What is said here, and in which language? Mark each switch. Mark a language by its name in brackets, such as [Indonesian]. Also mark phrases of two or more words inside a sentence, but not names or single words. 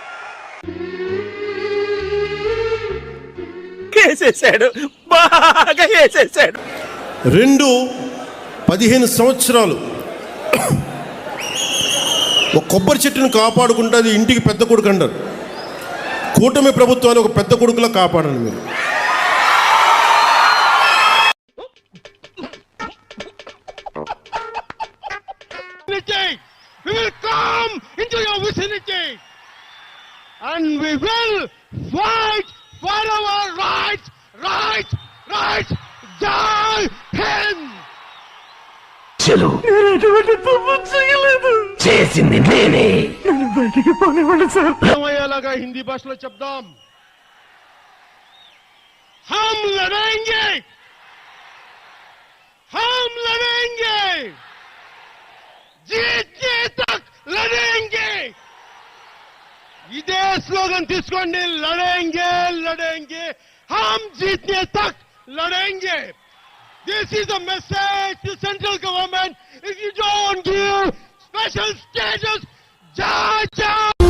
[Telugu] కేసేసాడు, బాగా కేసేసాడు. 15 సంవత్సరాలు ఒక కొబ్బరి చెట్టును కాపాడుకుంటే ఇంటికి పెద్ద కొడుకు అంటారు. కూటమి ప్రభుత్వాన్ని ఒక పెద్ద కొడుకులా కాపాడండి మీరు. [English] We will come into your vicinity and we will fight for our rights. [Hindi] Jai Hind! [Telugu] చలో, ఎటువంటి తప్పు చేయలేదు, చేసింది నేనే, నన్ను బయటికి పోనివ్వండి సార్. అయ్యేలాగా హిందీ భాషలో చెప్దాం. [Hindi] हम लड़ेंगे, जीतने तक लड़ेंगे. इधे स्लोगन తీసుకోండి, लड़ेंगे, हम जीतने तक लड़ेंगे. [English] This is a message to central government. If you don't give special status, Jai